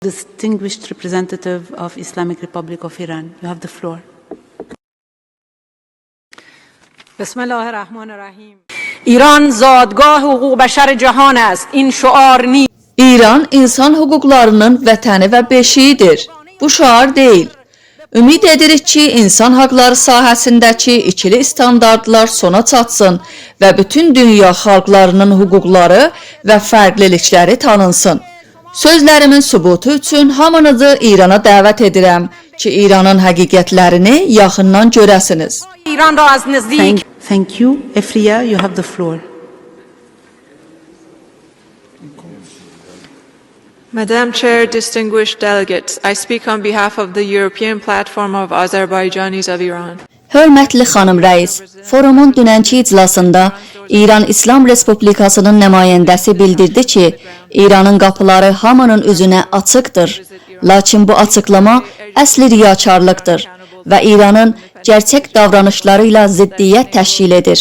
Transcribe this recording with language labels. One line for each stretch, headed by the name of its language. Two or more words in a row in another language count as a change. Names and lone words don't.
English: Distinguished representative of Islamic Republic of Iran, you have the floor.
Arabic: Bismillahirrahmanirrahim.
Persian: ایران زادگاه حقوق بشر جهان است. این شعار نیست.
Azerbaijani: İran insan hüquqlarının vətəni və beşiyidir. Bu şüar deyil. Ümid edirik ki, insan haqları sahəsindəki ikili standartlar sona çatsın və bütün dünya xalqlarının hüquqları və fərqlilikləri tanınsın. Sözlərimin sübutu üçün hamınızı İrana dəvət edirəm ki, İranın həqiqətlərini yaxından görəsiniz.
Persian: İran را از نزدیک.
English: Thank you. Efriya, you have the floor. Madam Chair, distinguished delegates, I speak on behalf of the European Platform of Azerbaijanis of Iran.
Azerbaijani: Hörmətli xanım rəis, forumun dünənki iclasında İran İslam Respublikasının nümayəndəsi bildirdi ki, İranın qapıları hamının üzünə açıqdır. Lakin bu açıqlama əsli riyakarlıqdır və İranın gerçək davranışlarıyla ziddiyyət təşkil edir.